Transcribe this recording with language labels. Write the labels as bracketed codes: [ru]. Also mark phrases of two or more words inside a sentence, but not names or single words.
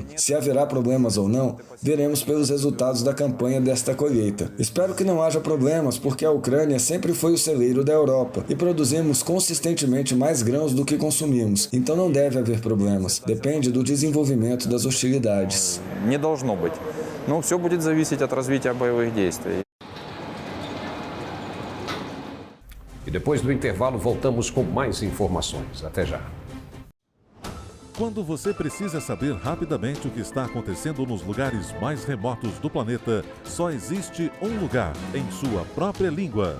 [pt] Se haverá problemas ou não, veremos pelos resultados da campanha desta colheita. Espero que não haja problemas porque a Ucrânia sempre foi o celeiro da Europa e produzimos consistentemente mais grãos do que consumimos. Então não deve haver problemas. Depende do desenvolvimento das hostilidades. [ru] Не должно быть. Но все будет зависеть от развития боевых действий. [pt] E depois do intervalo voltamos com mais informações. Até já. Quando você precisa saber rapidamente o que está acontecendo nos lugares mais remotos do planeta, só existe um lugar em sua própria língua.